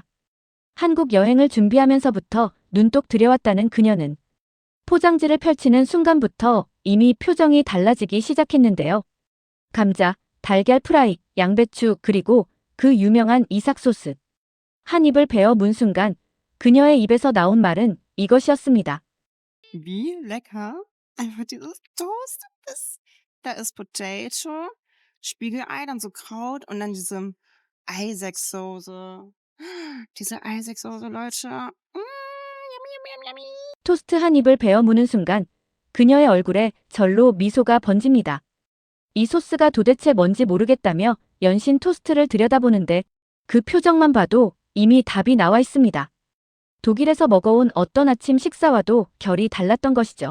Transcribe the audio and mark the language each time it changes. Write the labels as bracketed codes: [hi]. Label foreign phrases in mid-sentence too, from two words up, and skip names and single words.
[ko] 한국 여행을 준비하면서부터 눈독 들여왔다는 그녀는 포장지를 펼치는 순간부터 이미 표정이 달라지기 시작했는데요. 감자, 달걀 프라이, 양배추 그리고 그 유명한 이삭 소스. 한 입을 베어 문 순간 그녀의 입에서 나온 말은 이것이었습니다. [de] Wie lecker. Einfach dieses Toast. Da ist Potato, Spiegelei, dann so Kraut und dann diese Eisäcksoße. Diese Eisäcksoße, Leute. [en] Yummy, yummy, yummy. [ko] 토스트 한 입을 베어 무는 순간 그녀의 얼굴에 절로 미소가 번집니다. 이 소스가 도대체 뭔지 모르겠다며 연신 토스트를 들여다보는데 그 표정만 봐도 이미 답이 나와 있습니다. 독일에서 먹어온 어떤 아침 식사와도 결이 달랐던 것이죠.